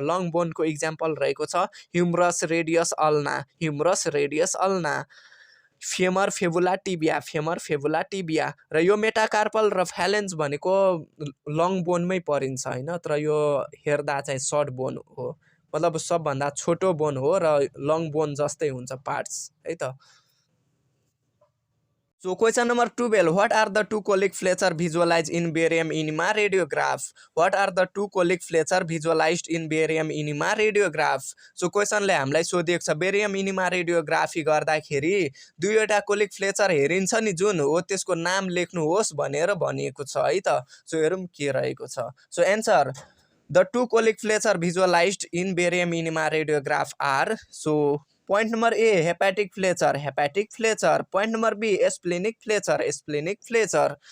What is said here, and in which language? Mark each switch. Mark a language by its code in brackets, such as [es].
[ne] Long बोनको example रहेको छ humorous, radius, ulna, humorous, radius, ulna, femur, fabula, tibia, femur, fabula, tibia. र यो metacarpal र फ्यालेन्ज भनेको लङ बोनमै परिन्छ हैन, तर यो हेर्दा चाहिँ सर्ट बोन हो, मतलब सबभन्दा छोटो बोन हो र लङ बोन जस्तै हुन्छ पार्ट्स है त। [en] So question number 12, what are the two colic flexure visualized in barium enema radiograph? What are the two colic flexure visualized in barium enema radiograph? [ne] So question ले हामीलाई सोधेको छ barium enema radiography गर्दाखेरि दुईवटा colic Fletcher हेरिन्छ नि जुन हो त्यसको नाम लेख्नुहोस् भनेर भनिएको छ है त। सो हेरौँ के रहेको छ। So answer, [en] the two colic flexure visualized in barium enema radiograph are, so point number A hepatic flexure, hepatic flexure, point number B splenic flexure, splenic flexure।